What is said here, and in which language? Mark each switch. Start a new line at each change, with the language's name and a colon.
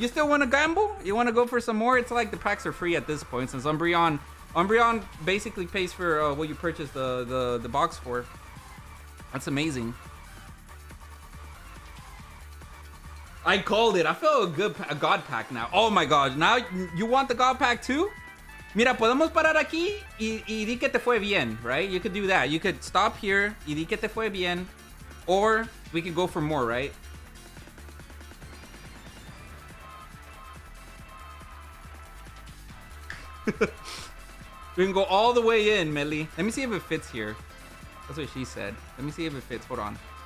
English: You still want to gamble? You want to go for some more? It's like the packs are free at this point since Umbreon basically pays for what you purchase the box for. That's amazing. I called it. I feel a God pack now. Oh my God. Now you want the God pack too?
Spanish: Mira, podemos parar aquí y di que te fue bien,
English: right? You could do that. You could stop here
Spanish: y di que te fue bien.
English: Or we could go for more, right? We can go all the way in, Melly. Let me see if it fits here. That's what she said. Let me see if it fits. Hold on.